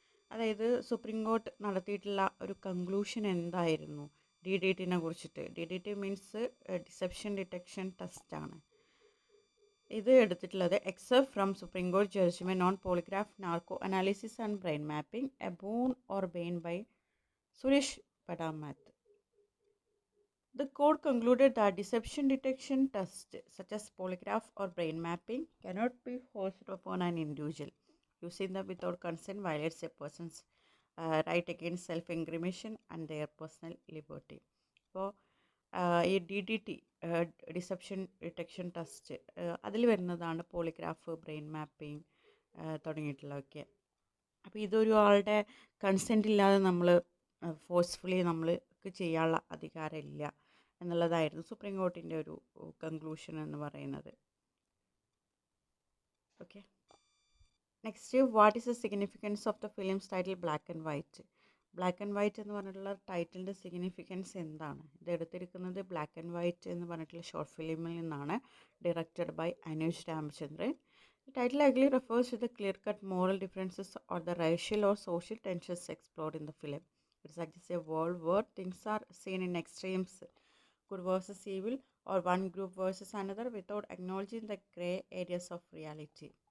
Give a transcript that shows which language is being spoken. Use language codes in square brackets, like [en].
[ml] അതായത് supreme court നടത്തിയിട്ടുള്ള ഒരു കൺക്ലൂഷൻ എന്തായിരുന്നു DDTനെ കുറിച്ചിട്ട്? [en] DDT means deception detection test [ml] ആണ്. ഇത് എടുത്തിട്ടുള്ളത് [en] Excerpt from supreme court judgment on polygraph narco analysis and brain mapping a boon or bane by Suresh Padamath. The court concluded that deception detection tests such as polygraph or brain mapping cannot be forced upon an individual. Using them without consent violates a person's right against self-incrimination and their personal liberty. [ml] അപ്പോൾ ഈ DDT deception detection test അതിൽ വരുന്നതാണ് polygraph, brain mapping തുടങ്ങിയിട്ടുള്ളതൊക്കെ. അപ്പോൾ ഇതൊരു ആളുടെ consent ഇല്ലാതെ നമ്മൾ forcefully നമ്മൾക്ക് ചെയ്യാനുള്ള അധികാരമില്ല എന്നുള്ളതായിരുന്നു സുപ്രീം കോർട്ടിൻ്റെ ഒരു കൺക്ലൂഷൻ എന്ന് പറയുന്നത്. [en] Okay, next, what is the significance of the film's title black and white? [ml] Black and white എന്ന് പറഞ്ഞിട്ടുള്ള ടൈറ്റിലിൻ്റെ സിഗ്നിഫിക്കൻസ് എന്താണ്? ഇത് എടുത്തിരിക്കുന്നത് ബ്ലാക്ക് ആൻഡ് വൈറ്റ് എന്ന് പറഞ്ഞിട്ടുള്ള ഷോർട്ട് ഫിലിമിൽ നിന്നാണ്, directed by Anuj Ramachandran. [en] The title likely refers to the clear-cut moral differences or the racial or social tensions explored in the film. It suggests a world where things are seen in extremes, good versus evil, or one group versus another, without acknowledging the grey areas of reality.